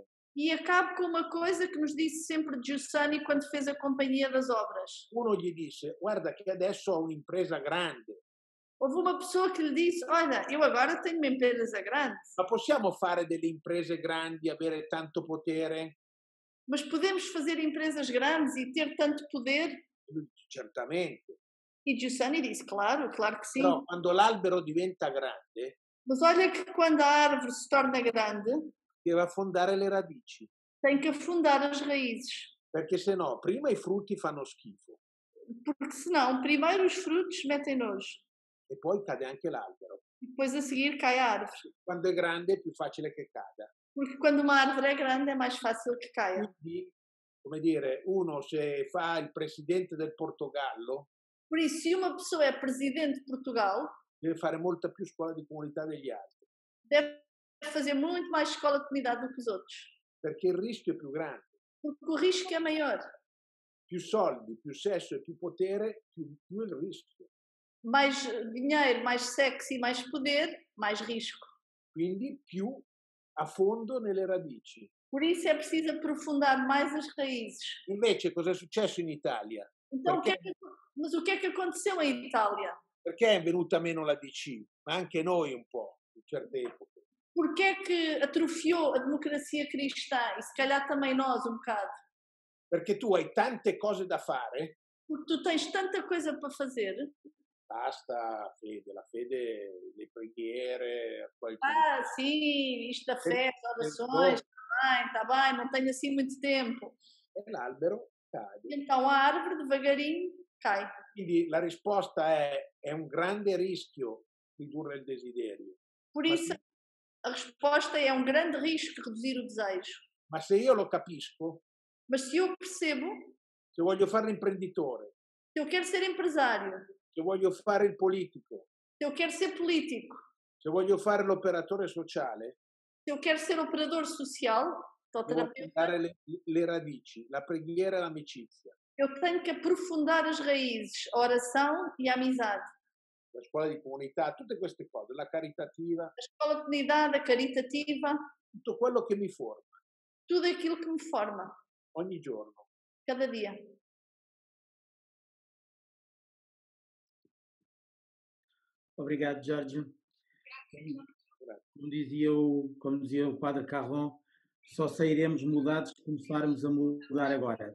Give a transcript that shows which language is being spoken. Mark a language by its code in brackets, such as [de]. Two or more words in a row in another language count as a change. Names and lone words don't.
[pt] E acabo com uma coisa que nos disse sempre Giussani quando fez a Companhia das Obras. [it] Uno gli disse: guarda che adesso ho un'impresa grande, [pt] Houve uma pessoa que lhe disse: olha, eu agora tenho uma empresa grande, [it] ma possiamo fare delle imprese grandi, avere tanto potere? [pt] mas podemos fazer empresas grandes e ter tanto poder? [it] E lui dice: certamente, [pt] E Giussani disse: claro, claro que sim. [it] però quando l'albero diventa grande [pt] Mas olha que quando a árvore se torna grande, [it] deve affondare le radici, [pt] tem que afundar as raízes, [it] perché se no prima i frutti fanno schifo [pt] porque senão primeiro os frutos metem nojo [it] e poi cade anche l'albero. [pt] e depois a seguir cai a árvore. [it] Quando è grande è più facile che cada. [pt] Porque quando uma árvore é grande é mais fácil que caia. [it] Quindi, come dire, uno se fa il presidente del Portogallo [pt] Por isso, se uma pessoa é presidente de Portugal, [it] deve fare molta più scuola di comunità degli altri, [pt] deve fazer muito mais escola de comunidade do que os outros. [it] perché il rischio è più grande. [pt] Porque o risco é maior. [it] Più soldi, più sesso e più potere, più il rischio. [pt] Mais dinheiro, mais sexo e mais poder, mais risco. [it] Quindi più a fondo nelle radici. [pt] Por isso é preciso aprofundar mais as raízes. [it] Invece cosa è successo in Italia? [pt] Então, mas o que é que aconteceu em Itália? [it] Perché è venuta meno la DC? Ma anche noi un po', in certe epoche. [pt] Porquê é que atrofiou a democracia cristã? E se calhar também nós um bocado. [it] Perché tu hai tante cose da fare, [pt] Porque tu tens tanta coisa para fazer. [it] basta fede, la fede, le preghiere, [pt] Ah, sim, isto da fé, as orações, está bem, não tenho assim muito tempo. [it] e l'albero cade. [pt] Então a árvore devagarinho cai. [it] Quindi la risposta è un grande rischio ridurre il desiderio. [pt] Por isso, a resposta é um grande risco reduzir o desejo. [it] Ma se io lo capisco, [pt] Mas se eu percebo, [it] se voglio fare l'imprenditore, [pt] se eu quero ser empresário, [it] se voglio fare il politico, [pt] se eu quero ser político, [it] se voglio fare l'operatore sociale, [pt] se eu quero ser operador social, [it] devo terapeuta, affrontare le radici, la preghiera e l'amicizia. [pt] eu tenho que aprofundar as raízes, a oração e a amizade. [it] La scuola di comunità, tutte queste cose, la caritativa, [pt] A escola de comunidade, a caritativa, [it] tutto quello che mi forma [pt] tudo aquilo que me forma, [it] ogni giorno. [pt] cada dia. Obrigado, Jorge. [it] Grazie. [pt] Como dizia o Padre Carron, só sairemos mudados se começarmos a mudar agora.